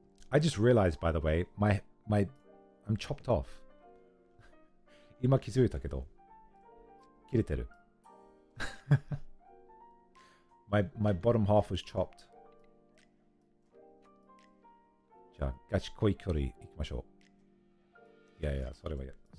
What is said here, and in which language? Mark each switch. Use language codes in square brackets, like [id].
[en] I just realized, by the way, I'm chopped off. [ja] 今気づいたけど、切れてる。 [en] my bottom half was chopped. [ja] じゃあ、ガチ濃い距離行きましょう。いやいや、それはやだ。